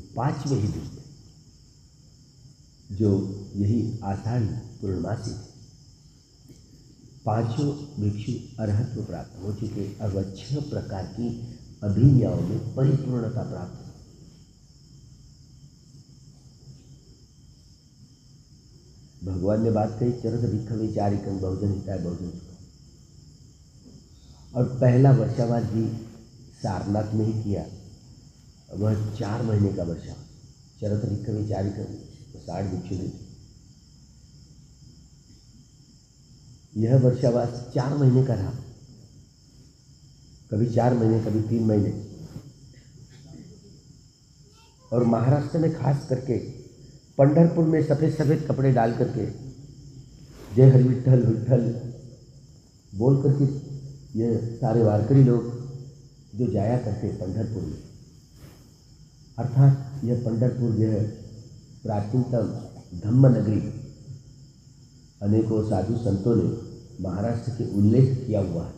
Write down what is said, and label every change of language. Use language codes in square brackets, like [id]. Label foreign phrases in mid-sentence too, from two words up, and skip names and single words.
[hi] 5वें ही दिन जो यही आषाढ़ी पूर्णमासी थे, 5 भिक्षु अर्हत्व प्राप्त हो चुके। अब 6 प्रकार की अभिज्ञाओं में परिपूर्णता प्राप्त। भगवान ने बात कही, [pi] चरत भिक्षवे चारिकं बहुजन हिताय बहुजन सुखाय। [hi] और पहला वर्षावास भी सारनाथ में ही किया। वह 4 महीने का वर्षावास, [pi] चरत भिक्षवे चारिकं, [hi] 60 भिक्षु थे। यह वर्षावास 4 महीने का रहा, कभी 4 महीने, कभी 3 महीने। और महाराष्ट्र में खास करके पंढरपुर में सफ़ेद सफ़ेद कपड़े डाल करके जय हरि विठ्ठल विठ्ठल बोल करके ये सारे वारकरी लोग जो जाया करते पंढरपुर में, अर्थात यह पंढरपुर यह प्राचीनतम धम्म नगरी, अनेकों साधु संतों ने महाराष्ट्र के उल्लेख किया हुआ है।